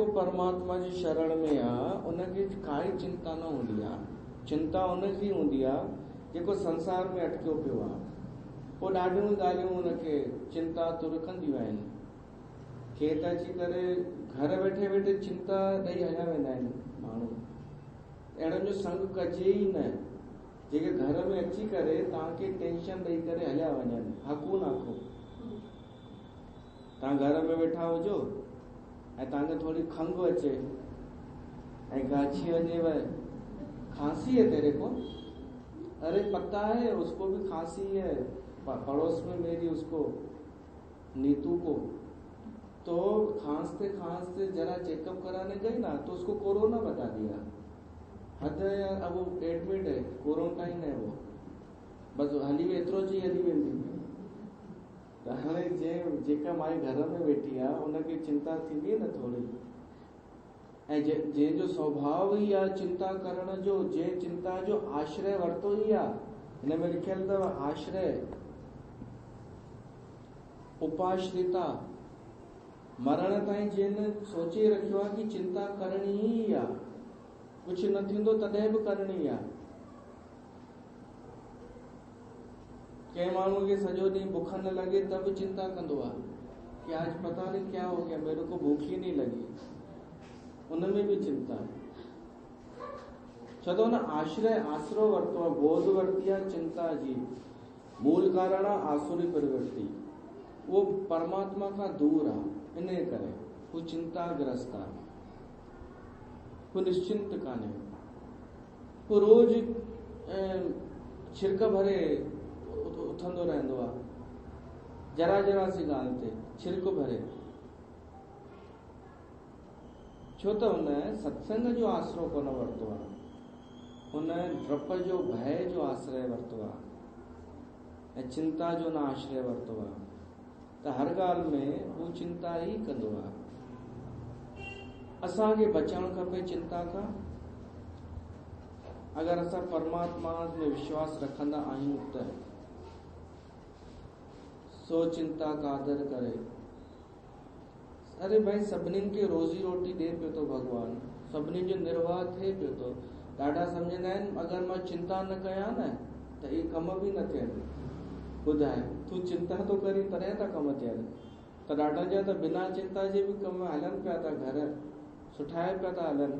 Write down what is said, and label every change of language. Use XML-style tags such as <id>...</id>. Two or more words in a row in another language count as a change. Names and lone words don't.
<sd>परमात्मा जी शरण में आहे उनखे काई चिंता न हूंदी आहे। चिंता उनजी हूंदी आहे जेको संसार में अटकियो पियो आहे। पोइ ॾाढियूं ॻाल्हियूं उनखे चिंता तुरकंदियूं आहिनि। खेत अची करे घर वेठे वेठे चिंता ॾेई हलिया वेंदा आहिनि माण्हू। अहिड़नि जो संग कजे ई न जेके घर में अची करे तव्हांखे टेंशन ॾेई करे हलिया वञनि। हकूं नाको तव्हां घर में वेठा हुजो ऐं तव्हांखे थोड़ी खंघि अचे ऐं गाछी वञेव,</sd> <hi>खांसी है तेरे को, अरे पता है उसको भी खांसी है, पड़ोस में मेरी उसको नीतू को, तो खांसते खांसते जरा चेकअप कराने गई ना तो उसको कोरोना बता दिया। हद है यार, अब वो एडमिट है, क्वारंटाइन है वो,</hi> <sd>बस हली एतिरो जी हली वेंदी। त हाणे जेका माई घर में वेठी आहे उनखे चिंता थींदी न थोड़ी। ऐं जंहिंजो स्वभाव ई आहे चिंता करण जो, जंहिं चिंता जो आश्रय वरितो ई आहे, हिन में लिखियल अथव आश्रय उपाश्रिता, मरण ताईं जंहिं सोचे रखियो आहे कि चिंता करणी ई आहे, कुछ न थींदो तॾहिं बि करणी आहे। कंहिं माण्हू खे सॼो ॾींहुं बुख न लगे तब चिंता कंदो आहे</sd> <hi>कि आज पता नहीं क्या हो गया, मेरे को भूख ही नहीं लगी, उनमें भी चिंता है।</hi> <sd>छो तो न आश्रय आसरो वरतो, गोद वरती आहे चिंता जी। मूल कारण आहे आसुरी प्रवृत्ति, वो परमात्मा खां दूर आहे, इन करे वो चिंताग्रस्त आहे, वो निश्चिंत कान्हे। वो रोज छिरक भरे उथंदो रहंदो आहे, जरा जरा सी ॻाल्हि ते छिरक भरे। छो त हुन सत्संग जो आसरो कोन वरितो आहे, हुन डप जो भय जो आश्रय वरितो आहे ऐं चिंता जो न आश्रय वरितो आहे। त हर ॻाल्हि में हू चिंता ई कंदो आहे। असांखे बचणु खपे चिंता खां। अगर असां परमात्मा में विश्वास रखंदा आहियूं त सो चिंता का आदर करे। अरे भाई सभिनीनि खे रोज़ी रोटी ॾे पियो थो भॻवान, सभिनीनि जो निर्वाह थिए पियो थो। ॾाढा सम्झंदा आहिनि अगरि मां चिंता न कयां न त इहे कम बि न थियनि। ॿुधाए तूं चिंता थो करी तॾहिं था कम थियनि। त ॾाढा जा त बिना चिंता जे बि कम हलनि पिया था, घर सुठाए पिया था हलनि।</sd>